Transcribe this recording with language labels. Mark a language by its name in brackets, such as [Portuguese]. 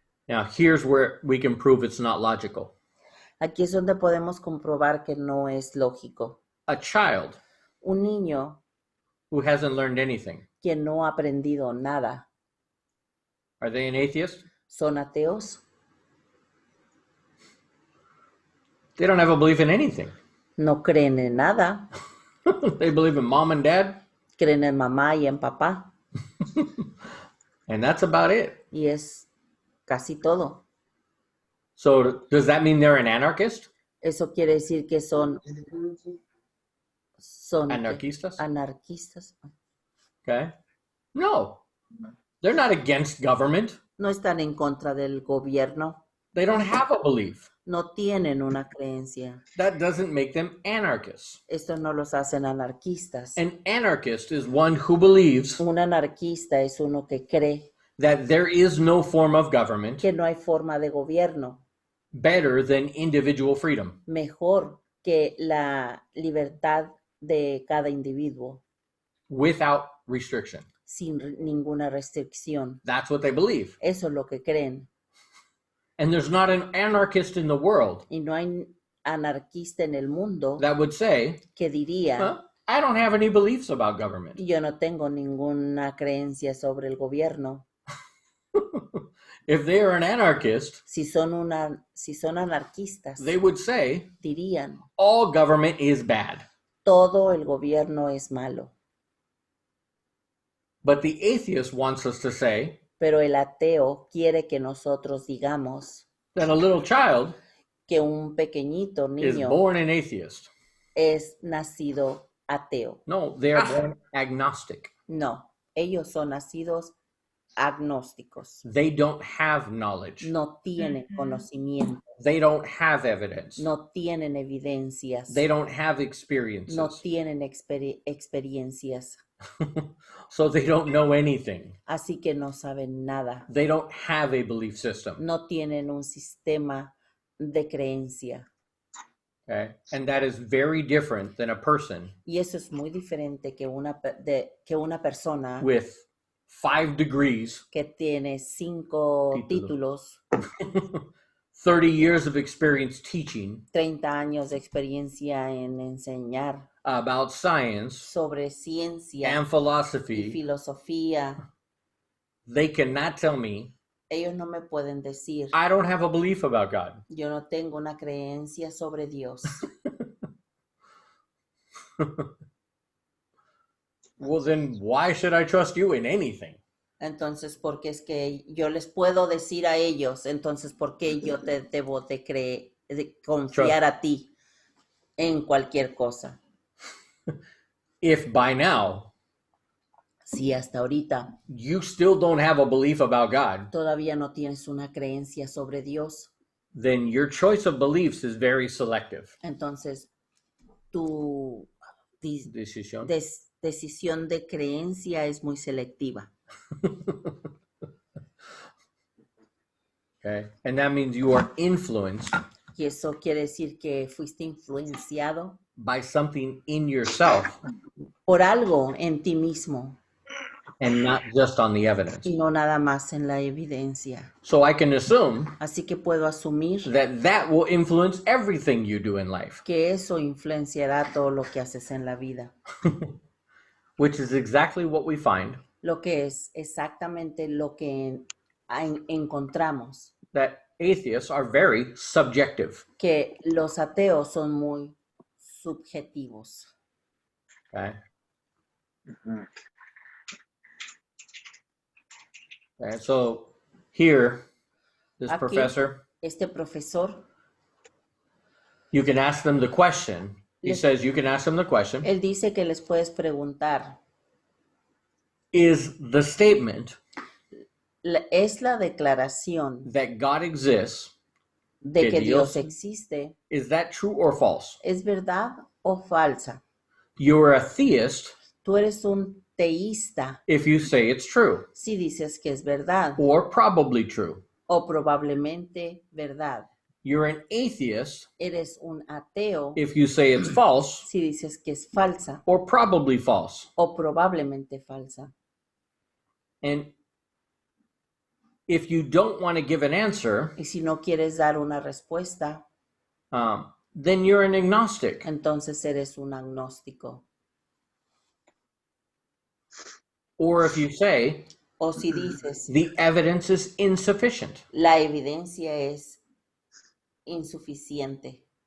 [English] Now, here's where we can prove it's not logical. [Spanish] Aquí es donde podemos comprobar que no es lógico. [English] A child [Spanish] Un niño [English] who hasn't learned anything, [Spanish] que no ha aprendido nada, [English] are they an atheist? [Spanish] ¿son ateos? [English] They don't have a belief in anything. [Spanish] No creen en nada. [English] They believe in mom and dad, [Spanish] Creen en mamá y en papá. [English] and that's about it. [Spanish] Y es casi todo. [English] So, does that mean they're an anarchist? [Spanish] Eso quiere decir que son ¿qué? Anarquistas? Anarquistas. [English] Okay. No. They're not against government. [Spanish] No están en contra del gobierno. [English] They don't have a belief. [Spanish] No tienen una creencia. [English] That doesn't make them anarchists. [Spanish] Esto no los hacen anarquistas. [English] An anarchist is one who believes [Spanish] Un anarquista es uno que cree [English] that there is no form of government [Spanish] que no hay forma de gobierno [English] better than individual freedom. [Spanish] mejor que la libertad de cada individuo [English] Without restriction. [Spanish] sin ninguna restricción. [English] That's what they believe. [Spanish] Eso es lo que creen. [English] And there's not an anarchist in the world [Spanish] Y no hay anarquista en el mundo [English] that would say, [Spanish] que diría, [English] "Huh, I don't have any beliefs about government." [Spanish] yo no tengo ninguna creencia sobre el gobierno. [English] If they are an anarchist, [Spanish] Si son anarquistas, [English] they would say, [Spanish] dirían, [English] all government is bad. [Spanish] todo el gobierno es malo. [English] But the atheist wants us to say [Spanish] Pero el ateo quiere que nosotros digamos [English] that a little child [Spanish] que un pequeñito [English] is [Spanish] niño [English] born an atheist. [Spanish] es nacido ateo. [English] No, they are born agnostic. [Spanish] No, ellos son nacidos agnósticos. [English] They don't have knowledge. [Spanish] No tienen conocimiento, [English] They don't have evidence. [Spanish] no tienen evidencias, [English] They don't have experiences. [Spanish] no tienen experiencias, [English] So they don't know anything. [Spanish] así que no saben nada. [English] They don't have a belief system. [Spanish] No tienen un sistema de creencia. [English] Okay? And that is very different than a person [Spanish] Y eso es muy diferente que una persona [English] with 5 degrees, [Spanish] que tiene 5 Títulos. títulos, [English] 30 years of experience teaching [Spanish] 30 años de experiencia en enseñar [English] about science [Spanish] sobre ciencia [English] and [Spanish] y [English] philosophy. [Spanish] filosofía. [English] They cannot tell me [Spanish] Ellos no me pueden decir, [English] I don't have a belief about God. [Spanish] yo no tengo una creencia sobre Dios. [English] Well, then why should I trust you in anything? [Spanish] Entonces, porque es que yo les puedo decir a ellos, entonces, ¿por qué yo te debo de confiar a ti en cualquier cosa? [English] If by now [Spanish] Si hasta ahorita [English] you still don't have a belief about God, [Spanish] todavía no tienes una creencia sobre Dios, [English] then your choice of beliefs is very selective. [Spanish] entonces tu [English] Decision. [Spanish] decisión de creencia es muy selectiva. [English] Okay. And that means you are influenced [Spanish] Y eso quiere decir que fuiste influenciado [English] by something in yourself [Spanish] por algo en ti mismo [English] and not just on the evidence. [Spanish] y no nada más en la evidencia. [English] So I can assume [Spanish] Así que puedo asumir [English] that will influence everything you do in life, [Spanish] que eso influenciará todo lo que haces en la vida, [English] which is exactly what we find [Spanish] lo que es exactamente lo que encontramos, [English] that atheists are very subjective. [Spanish] que los ateos son muy subjetivos. [English] Okay. Okay, so here, this [Spanish] Aquí. [English] professor, [Spanish] Este profesor, [English] you can ask them the question. He Yes. says you can ask them the question. [Spanish] él dice que les puedes preguntar, [English] Is the statement [Spanish] ¿es la declaración [English] that God exists [Spanish] de que Dios existe. [English] Is that true or false? [Spanish] ¿Es verdad o falsa? [English] You're a theist [Spanish] Tú eres un teísta [English] if you say it's true, [Spanish] si dices que es verdad [English] or probably true. [Spanish] o probablemente verdad. [English] You're an atheist [Spanish] Eres un ateo [English] if you say it's false, [Spanish] si dices que es falsa [English] or probably false. [Spanish] o probablemente falsa. [English] And if you don't want to give an answer, [Spanish] Y si no quieres dar una respuesta, [English] then you're an agnostic. [Spanish] entonces eres un agnóstico. [English] Or if you say [Spanish] O si dices, [English] the evidence is insufficient. [Spanish] la evidencia es insuficiente.